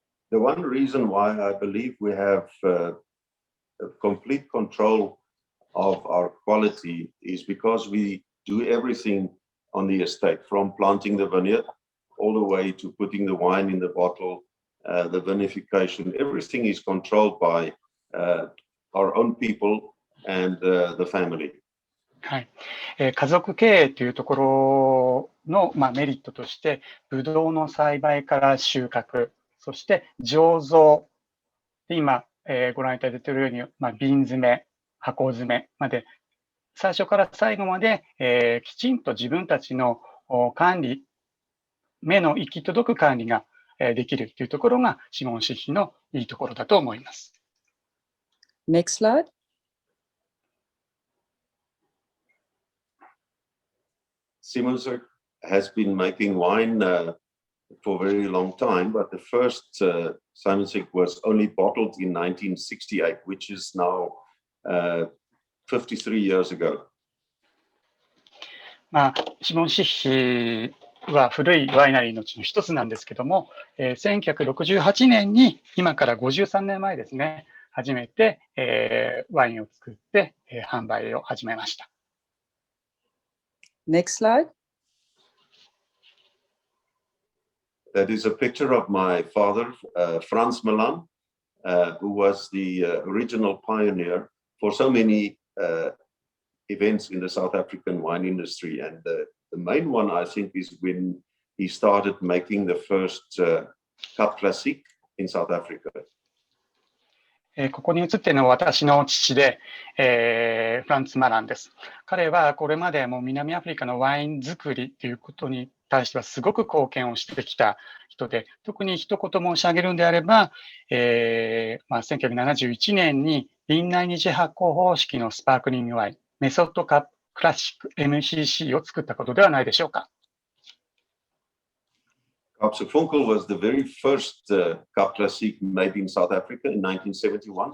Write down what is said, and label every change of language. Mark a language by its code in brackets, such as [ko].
[en] The one reason why I believe we have complete control of our quality is because we do everything on the estate, from planting the vineyard all the way to putting the wine in the bottle, the vinification. Everything is controlled by our own people and the family. [ja] はい、家族経営というところの、メリットとして、ブドウの栽培から収穫、そして醸造、今、ご覧いただいているように、瓶詰め、箱詰めまで、最初から最後まで、きちんと自分たちの管理、目の行き届く管理ができるというところが、シモン・シッヒのいいところだと思います。 [en] Next slide. Simon has been making wine for a very long time, but the first Simon was only bottled in 1968, which is now 53 years ago. [ja] シモン・シッヒは古いワイナリーのうちの一つなんですけども、1968年に今から53年前ですね、初めて、ワインを作って、販売を始めました。 [en] Next slide. That is a picture of my father, Frans Milan, who was the original pioneer for so many events in the South African wine industry. And the main one, I think, is when he started making the first Cup Classique in South Africa. [ja] ここに映っているのは私の父で、フランツ・マランです。彼はこれまでも南アフリカのワイン作りということに対してはすごく貢献をしてきた人で、特に一言申し上げるんであれば、1971年に瓶内二次発酵方式のスパークリングワイン、メソッドカップクラシック MCC を作ったことではないでしょうか。 [en] Kaapsefunkel was the very first Cup Classique made in South Africa in 1971.